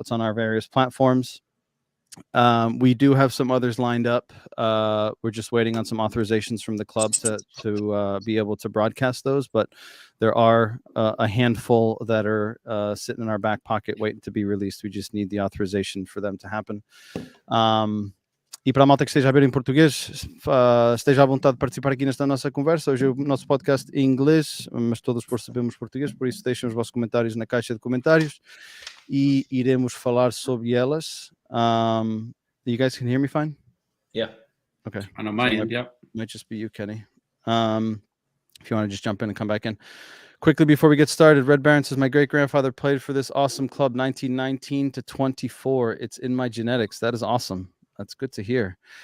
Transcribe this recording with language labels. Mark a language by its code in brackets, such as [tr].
[en] It's on our various platforms. We do have some others lined up. We're just waiting on some authorizations from the club to be able to broadcast those, but there are a handful that are sitting in our back pocket waiting to be released. We just need the authorization for them to happen. [pt] E para a malta que esteja a ver em português, esteja à vontade de participar aqui nesta nossa conversa. Hoje é o nosso podcast em inglês, mas todos percebemos português, por isso deixem os vossos comentários na caixa de comentários e iremos falar sobre elas. [en] You guys can hear me fine? Yeah. Okay. I know my end, yeah. Might just be you, Kenny. If you want to just jump in and come back in. Quickly before we get started, Red Baron says, my great-grandfather played for this awesome club 1919 to 24. It's in my genetics. That is awesome. That's good to hear.